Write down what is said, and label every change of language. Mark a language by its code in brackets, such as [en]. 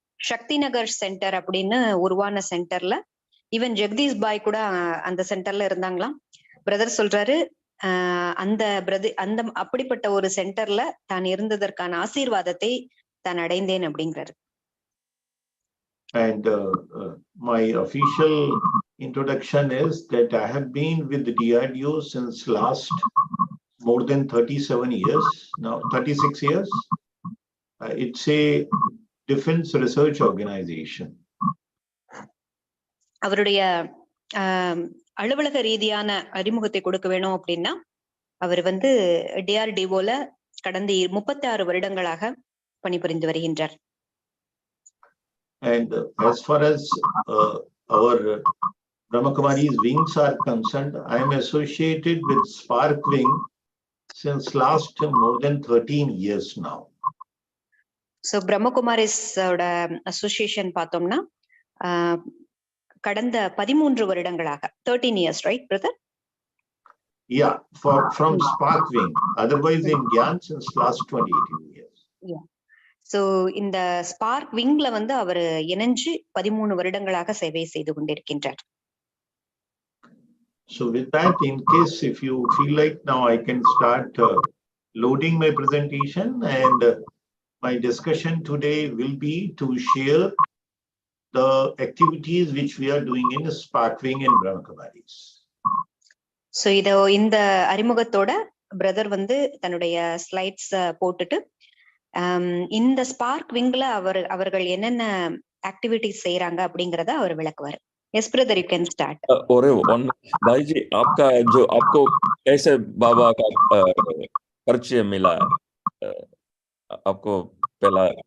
[ta] சக்தி நகர் centre அப்படின்னு உருவான சென்டர்ல ஈவன் ஜெகதீஷ் பாய் கூட அந்த சென்டர்ல இருந்தாங்களாம். பிரதர் சொல்றாரு அந்த அப்படிப்பட்ட ஒரு சென்டர்ல தான் இருந்ததற்கான ஆசீர்வாதத்தை தான் அடைந்தேன் அப்படிங்கிறாரு. [en] And my official introduction is that I have been with the DRDO since last more than 37 years, now 36 years. It's a defense research organization. [ta] அவருடைய அலுவலக ரீதியான அறிமுகத்தை கொடுக்க வேணும் அப்படின்னா அவர் வந்து DRDO-ல கடந்த 36 வருடங்களாக பணிபுரிந்து வருகின்றார். [en] And as far as our brahmakumaris wings are concerned, I am associated with Spark Wing since last more than 13 years now. [ta] So brahmakumaris ஓட அசோசியேஷன் பார்த்தோம்னா கடந்த 13 வருடங்களாக [en] 13 years, right brother? Yeah, from Spark Wing. Otherwise in Gyan since last 28 years. Yeah. [ta] So இந்த spark விங்ல வந்து அவர் இணைஞ்சு 13 வருடங்களாக சேவை செய்து கொண்டிருக்கின்றார். [en] So with that, in case if you feel like now I can start loading my presentation, and my discussion today will be to share the activities which we are doing in Spark Wing and Brahmakumaris. [ta] So இந்த அறிமுகத்தோட brother வந்து தன்னுடைய slides போட்டுட்டு இந்த spark விங்ல அவர்கள் என்னென்ன activities செய்யறாங்க அப்படிங்கறத அவர் விளக்குவார். [en] Yes brother, you can start. [hi] ஒரே ஒன் भाई जी, आपका जो आपको कैसे बाबा का परिचय मिला, आपको पहला